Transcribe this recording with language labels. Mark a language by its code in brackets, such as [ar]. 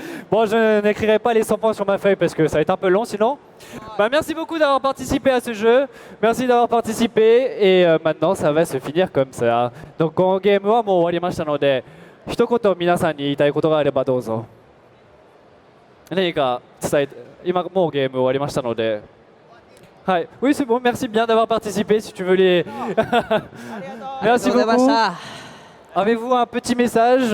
[fr] Bon, je n'écrirai pas les 100 points sur ma feuille parce que ça va être un peu long sinon. Bah, merci beaucoup d'avoir participé à ce jeu. Merci d'avoir participé. Et maintenant, ça va se finir comme ça. [ja] Donc, このゲームはもう終わりましたので、一言皆さんに言いたいことがあればどうぞ。何か伝えて、今もうゲーム終わりましたので。 [fr] はい。Oui, c'est bon. Merci bien d'avoir participé. Si tu veux les. Merci beaucoup. Avez-vous un petit message?